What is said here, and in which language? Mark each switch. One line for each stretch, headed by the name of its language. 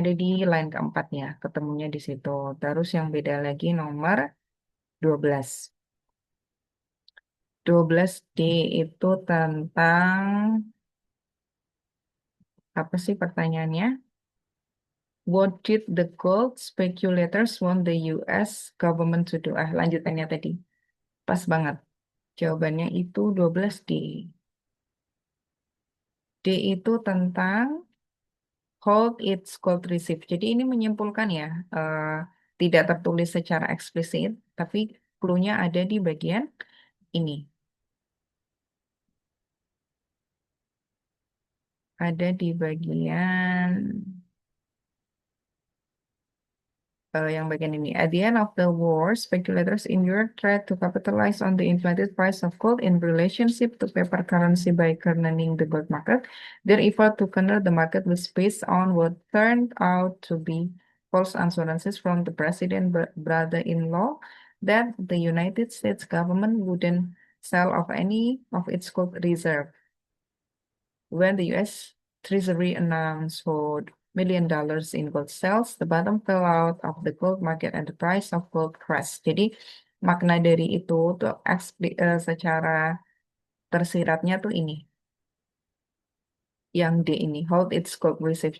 Indonesian: Ada di line keempatnya, ketemunya di situ. Terus yang beda lagi nomor 12. 12D itu tentang apa sih pertanyaannya?
English: What did the gold speculators want the US government to do?
Indonesian: Lanjutannya tadi. Pas banget. Jawabannya itu 12D. D itu tentang
English: hold its gold reserve.
Indonesian: Jadi ini menyimpulkan ya, tidak tertulis secara eksplisit, tapi clue-nya ada di bagian ini. Ada di bagian yang bagian ini.
English: At the end of the war, speculators in Europe tried to capitalize on the inflated price of gold in relationship to paper currency by cornering the gold market. Their effort to corner the market was based on what turned out to be false assurances from the president's brother-in-law that the United States government wouldn't sell off any of its gold reserve. When the U.S. Treasury announced $4 million in gold sales, the bottom fell out of the gold market and the price of gold crashed.
Indonesian: Jadi makna dari itu tuh secara tersiratnya tuh ini, yang D ini,
English: hold its gold reserve.